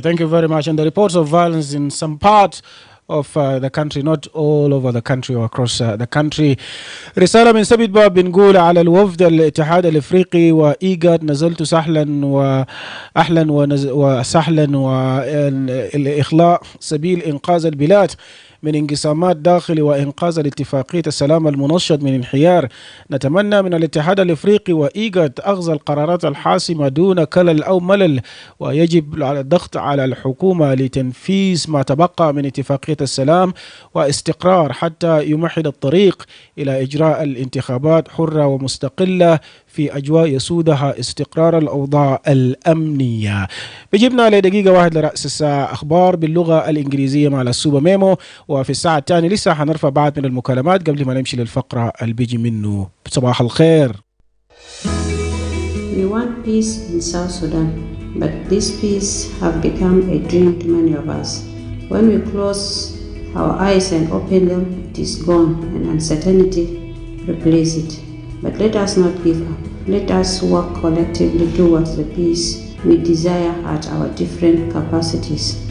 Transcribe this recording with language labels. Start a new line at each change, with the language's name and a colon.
English: Thank you very much. And the reports of violence in some parts of the country, not all over the country or across the country.
Arabic: رسالة من سبت باب بنقول على الوفد الاتحاد الافريقي وايجاد نزلت سهلا واهلا وسهلا والاخلاء سبيل انقاذ البلاد من انقسامات داخلي وإنقاذ الاتفاقية السلام المنشط من انحيار. نتمنى من الاتحاد الإفريقي وإيجاد أخذ القرارات الحاسمة دون كلل أو ملل، ويجب الضغط على الحكومة لتنفيذ ما تبقى من اتفاقية السلام واستقرار حتى يمهد الطريق إلى إجراء الانتخابات حرة ومستقلة في أجواء يسودها استقرار الأوضاع الأمنية. بجبنا لدقيقة واحد لرأس الساعة أخبار باللغة الإنجليزية مع السوبر ميمو، وفي الساعة الثانية لسه حنرفع بعض من المكالمات قبل ما نمشي للفقرة اللي بيجي منه. صباح الخير.
English: We want peace in South Sudan, but this peace have become a dream to many of us. When we close our eyes and open them, it is gone and uncertainty replace it. But let us not give up. Let us work collectively towards the peace we desire at our different capacities.